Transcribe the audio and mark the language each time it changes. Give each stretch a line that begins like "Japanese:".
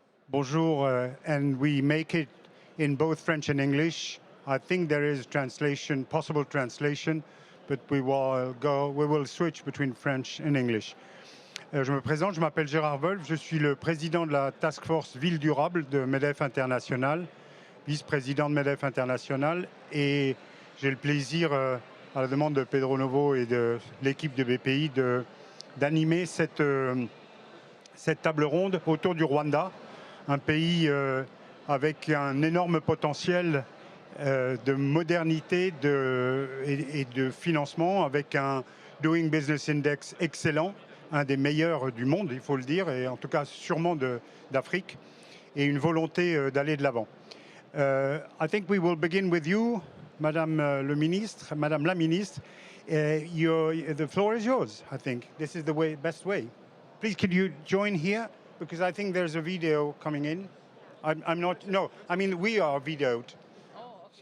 English: Bonjour, and we make it in both French and English. I think there is translation, possible translation, but we will switch between French and English.
French: Je me présente, je m'appelle Gérard Wolf, je suis le président de la Task Force Ville Durable de MEDEF International, vice-président de MEDEF International, et j'ai le plaisir, à la demande de Pedro Novo et de l'équipe de BPI, d'animer cette table ronde autour du Rwanda, un pays avec un énorme potentiel de modernité et de financement, avec un Doing Business Index excellent, un des meilleurs du monde, il faut le dire, et en tout cas sûrement d'Afrique, et une volonté d'aller de l'avant.
English: I think we will begin with you,
French: Madame le Ministre, Madame la Ministre.
English: The floor is yours, I think. This is the best way. Please, can you join here? Because I think there's a video coming in. I'm not, no, I mean, we are videoed. Oh, okay.